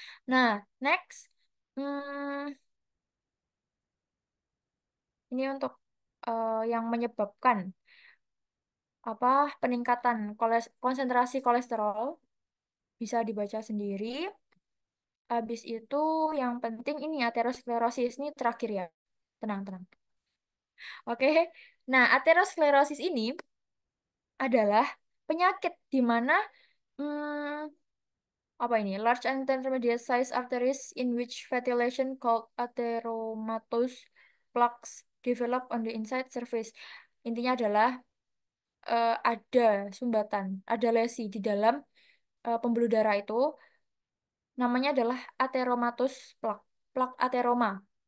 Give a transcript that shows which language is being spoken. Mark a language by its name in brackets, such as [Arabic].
[Indonesian] Nah, next, hmm, ini untuk yang menyebabkan apa peningkatan konsentrasi kolesterol bisa dibaca sendiri. Habis itu yang penting ini aterosklerosis ini terakhir ya. Tenang, tenang. Oke. Nah, aterosklerosis ini adalah penyakit di mana hmm, apa ini? [English] Large and intermediate size arteries in which ventilation called atheromatous plaques develop on the inside surface. [Indonesian] Intinya adalah ada sumbatan, ada lesi di dalam pembuluh darah itu namanya adalah atheromatous plaque, plaque atheroma.